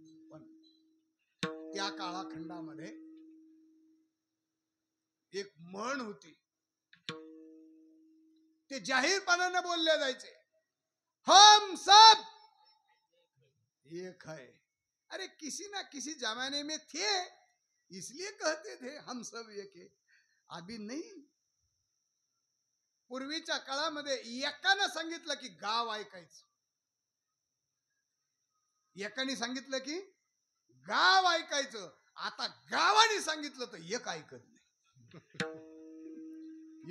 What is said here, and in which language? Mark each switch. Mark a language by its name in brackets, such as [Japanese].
[Marathi] पण त्या काळखंडामध्ये एक म्हण होती, ते जाहीरपणाने बोलले जायचे, [Hindi] हम सब एक है. अरे किसी ना किसी जमाने में थे इसलिए कहते थे हम सब एक है. अभी नहीं. [Marathi] पूर्वीच्या काळामध्ये एकानं सांगितलं की गाव ऐकायचं, एकाने सांगितलं की गाव ऐकायचं. आता गावाने सांगितलं तर एक ऐकत नाही.